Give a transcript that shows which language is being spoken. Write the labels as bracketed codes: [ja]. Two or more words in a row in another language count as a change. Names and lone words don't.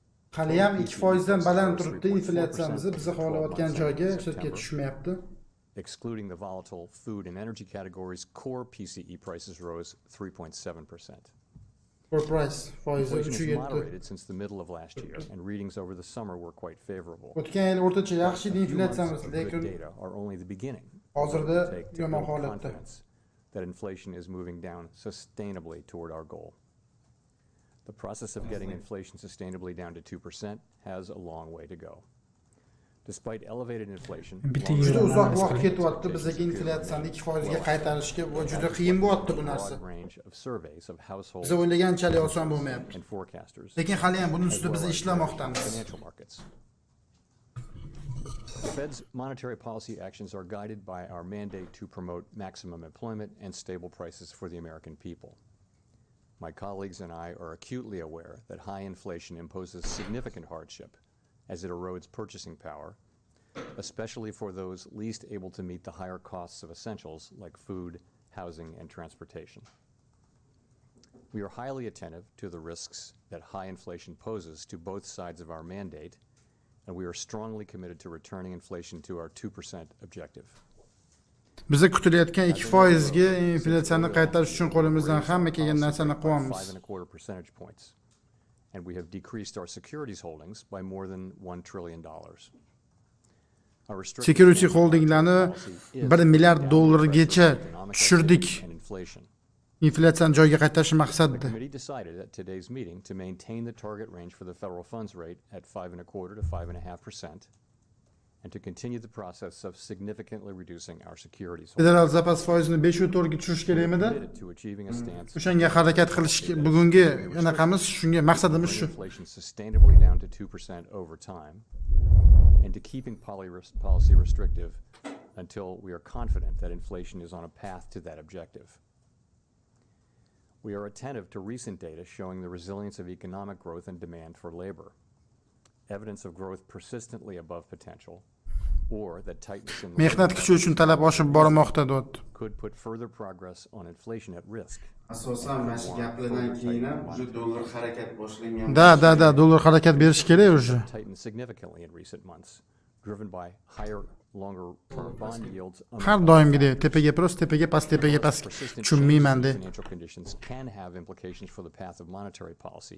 [uz] hali ham 2% dan baland turibdi inflyatsiyamiz bizni xohlayotgan joyga sirtga tushmayapti. [en] Excluding the volatile food and energy categories, core PCE prices rose 3.7%. Core price foizi Inflation has 3.7. moderated since the middle of last year, and readings over the summer were quite favorable. [uz] O'tgan yil o'rtacha yaxshi edi [en] A few months [uz] inflyatsiyamiz, [en] of good [uz] lekin [en] data are only the beginning. [uz] hozirda [en] It will take to [uz] yomon [en] build [uz] holatda. [en] confidence that inflation is moving down sustainably toward our goal. The process of getting inflation sustainably down to 2% has a long way to go. Despite elevated inflation, [uz] Bitta Juda yil uzoq vaqt ketyapti bizdagi inflyatsiyani 2% ga qaytarishga va juda qiyin bo'lyapti bu narsa. [en] broad range of surveys of households [uz] Biz o'ylaganchalik oson bo'lmayapti. [en] and forecasters, [uz] Lekin hali ham buning [en] as [uz] ustida [en] well [uz] biz [en] as [uz] ishlamoqdamiz. [en] financial markets. The Fed's monetary policy actions are guided by our mandate to promote maximum employment and stable prices for the American people. My colleagues and I are acutely aware that high inflation imposes significant hardship as it erodes purchasing power, especially for those least able to meet the higher costs of essentials like food, housing, and transportation. We are highly attentive to the risks that high inflation poses to both sides of our mandate, and we are strongly committed to returning inflation to our 2% objective. [uz] Biza kutilayotgan 2% ga inflyatsiyani qaytarish uchun qo'limizdan hamma kelgan narsani qilyapmiz. [en] 5.25 percentage points, and we have decreased our securities holdings by more than $1 trillion. Our restricted Security stance on [uz] holdinglarni [en] policy is [uz] $1 milliard [en] downward [uz] dollargacha [en] pressure on economic [uz] tushirdik. [en] activity and inflation. [uz] Inflyatsiyani joyiga qaytarish [en] The [uz] maqsadida. [en] committee decided at today's meeting to maintain the target range for the federal funds rate at 5.25 to 5.5%, and to continue the process of significantly reducing our securities holdings. [uz] Federal zapas foizini 5.4 ga tushirish [en] We are [uz] kerakmidi? [en] committed to achieving a stance [uz] O'shanga harakat qilish bugungi anaqamiz shunga maqsadimiz [en] bringing [uz] shu. [en] inflation sustainably down to 2% over time, and to keeping policy restrictive until we are confident that inflation is on a path to that objective. We are attentive to recent data showing the resilience of economic growth and demand for labor, evidence of growth persistently above potential, or that tightness in the labor [uz] Mehnat kuchi uchun talab oshib bormoqda deyapti. [en] could put further progress on inflation at risk. [uz] Asosan mana shu gaplardan keyin ham уже dollar harakat boshlangan. Da, dollar harakat berish kerak уже. [en] Tightened significantly in recent months, driven by higher, longer-term bond yields. [uz] Har doimgidek tepaga prost, tepaga past, tepaga past. [en] Persistent [uz] Tushunmayman [en] changes [uz] de. [en] in financial conditions can have implications for the path of monetary policy.